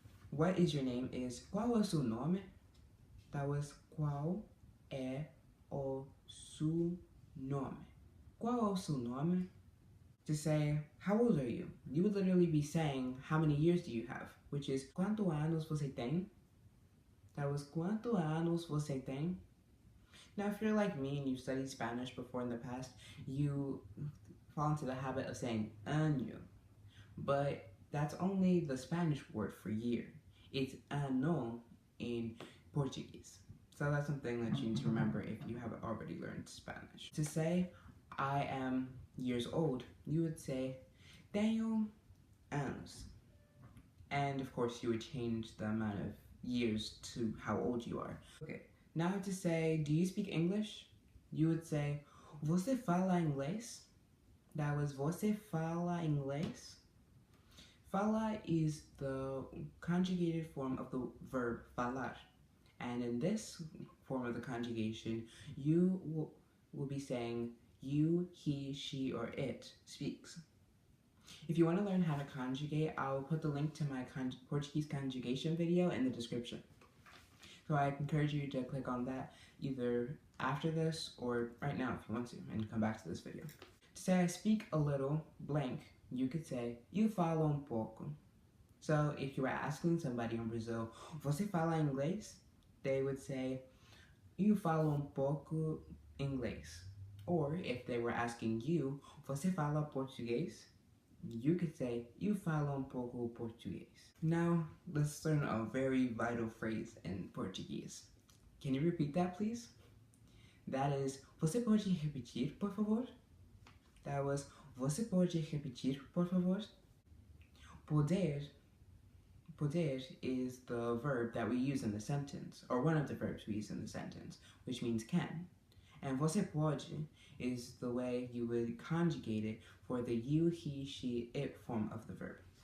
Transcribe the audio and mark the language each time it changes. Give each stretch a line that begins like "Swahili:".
English: What is your name is
Portuguese: qual é o seu nome?
English: That was
Portuguese: qual é o seu nome? Qual é o seu nome?
English: To say how old are you, you would literally be saying how many years do you have, which is
Portuguese: quantos anos você tem?
English: That was
Portuguese: quantos anos você tem?
English: Now if you're like me and you've studied Spanish before in the past, you fall into the habit of saying año. But that's only the Spanish word for year. It's ano in Portuguese. So that's something that you need to remember if you haven't already learned Spanish. To say I am years old, you would say
Portuguese: tenho anos.
English: And of course you would change the amount of years to how old you are. Okay, now to say do you speak English? You would say
Portuguese: você fala inglês?
English: That was
Portuguese: você fala inglês?
English: Fala is the conjugated form of the verb falar. And in this form of the conjugation, you will be saying you, he, she, or it speaks. If you want to learn how to conjugate, I'll put the link to my Portuguese conjugation video in the description. So I encourage you to click on that either after this or right now if you want to, and come back to this video. To say I speak a little blank, you could say
Portuguese: eu falo pouco.
English: So if you were asking somebody in Brazil,
Portuguese: você fala inglês?
English: They would say
Portuguese: you fala pouco inglês.
English: Or if they were asking you,
Portuguese: você fala português?
English: You could say,
Portuguese: you fala pouco português.
English: Now, let's learn a very vital phrase in Portuguese. Can you repeat that, please? That is,
Portuguese: você pode repetir, por favor?
English: That was,
Portuguese: você pode repetir, por favor?
English: Poder is the verb that we use in the sentence, or one of the verbs we use in the sentence, which means can. And você pode is the way you would conjugate it for the you, he, she, it form of the verb.